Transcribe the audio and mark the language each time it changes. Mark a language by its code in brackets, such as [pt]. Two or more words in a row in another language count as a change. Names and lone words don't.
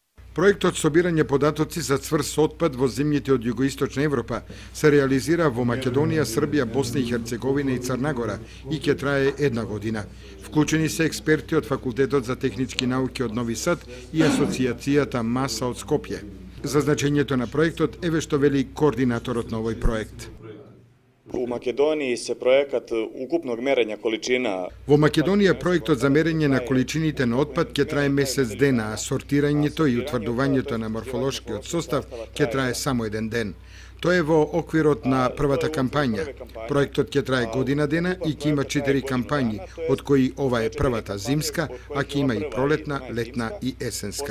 [mk] Проектот собирање податоци за цврст отпад во земјите од југоисточна Европа се реализира во Македонија, Србија, Босна и Херцеговина и Црна Гора и ќе трае една година. Вклучени се експерти од Факултетот за технички науки од Нови Сад и Асоцијацијата МАСА од Скопје. За значењето на проектот еве што вели координаторот на овој проект. [sr] У Македонiji se projekat ukupnog merenja količina. [mk] Во Македонија проектот за мерење на количините на отпад ќе трае месец дена, а сортирањето и утврдувањето на морфолошкиот состав ќе трае само еден ден. Тоа е во оквирот на првата кампања. Проектот ќе трае година дена и ќе има 4 кампањи, од кои ова е првата зимска, а ќе има и пролетна, летна и есенска.